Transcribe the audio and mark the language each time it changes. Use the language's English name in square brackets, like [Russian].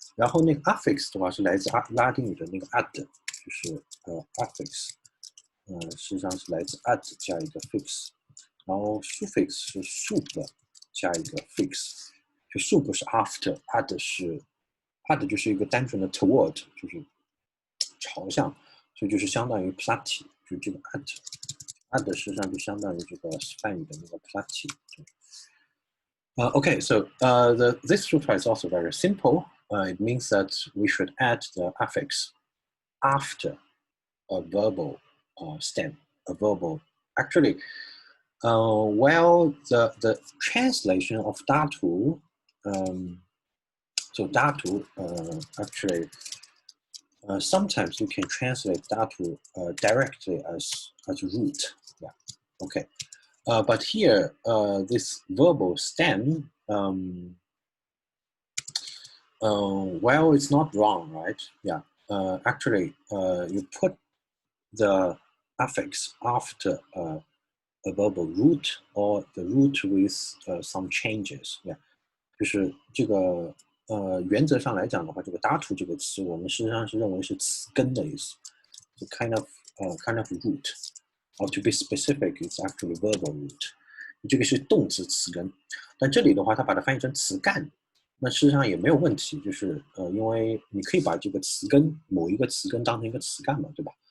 [Chinese] 然后那个 affix 的话是来自拉丁语的那个 ad， 就是affix， 实际上是来自 ad 加一个 fix， 然后 suffix 是 soup 加一个 fix， 就 soup 是 after，ad 就是一个单纯的 toward， 就是朝向，所以就是相当于 plati， 就这个 ad 实际上就相当于这个梵语的那个 plati。 [English] Okay, so this sutra is also very simple. It means that we should add the affix after a verbal stem, a verbal. Actually, well, the translation of dhatu, so dhatu, actually, sometimes you can translate dhatu directly as root. Yeah, okay. But here, this verbal stem, well, it's not wrong, right? Yeah. Actually, you put the affix after a verbal root or the root with some changes. Yeah. [Chinese] 就是这个原则上来讲的话，这个 dhatu 这个词，我们实际上是认为是词根的意思，就 [English] kind of root。Or to be specific, it's actually verbal root. [Chinese] 这个是动词词根，但这里的话，它把它翻译成词干，那事实上也没有问题，就是因为你可以把这个词根某一个词根当成一个词干嘛，对吧？